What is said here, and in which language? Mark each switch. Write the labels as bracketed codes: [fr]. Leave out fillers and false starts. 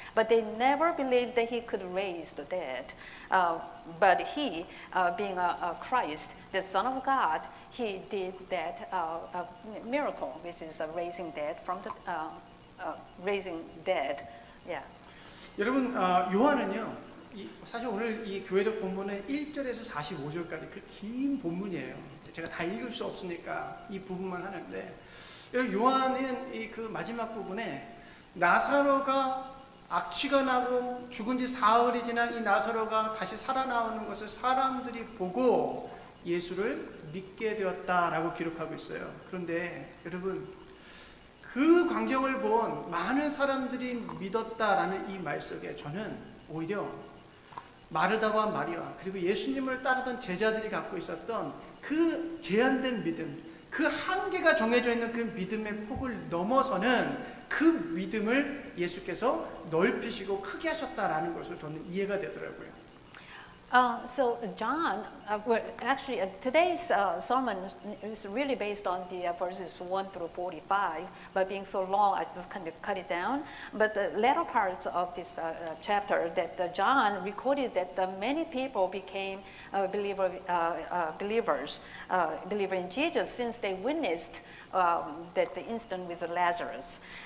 [en] But they never believed that he could raise the dead. But he, being a Christ, the Son of God, he did that miracle, which is raising dead from the raising dead. Yeah. [ko] 여러분 요한은요. 사실 오늘 이 교회력 본문은 1절에서 45절까지 그 긴 본문이에요. 제가 다 읽을 수 없으니까 이 부분만 하는데 여러분 요한은 이 그 마지막 부분에 나사로가 악취가 나고 죽은 지 사흘이 지난 이 나사로가 다시 살아나오는 것을 사람들이 보고 예수를 믿게 되었다라고 기록하고 있어요. 그런데 여러분 그 광경을 본 많은 사람들이 믿었다라는 이 말 속에 저는 오히려 마르다와 마리아 그리고 예수님을 따르던 제자들이 갖고 있었던 그 제한된 믿음, 그 한계가 정해져 있는 그 믿음의 폭을 넘어서는 그 믿음을 예수께서 넓히시고 크게 하셨다라는 것을 저는 이해가 되더라고요. [en] So John, today's sermon is really based on the verses 1 through 45, but being so long, I just kind of cut it down. But the latter part of this chapter, that John recorded that many people became believers in Jesus since they witnessed that the incident with Lazarus.